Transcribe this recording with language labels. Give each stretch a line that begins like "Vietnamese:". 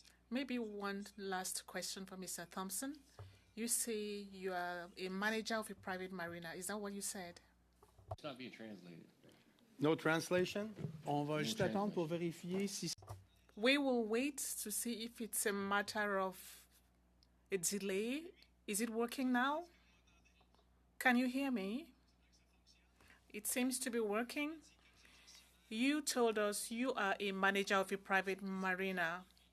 English: Maybe one last question for Mr. Thompson. You say you are a manager of a private marina. Is that what you said? It's not being translated. No translation?
French: On va juste attendre pour vérifier si...
English: We will wait to see if it's a matter of a delay. Is it working now? Can you hear me? It seems to be working. You told us you are a manager of a private marina.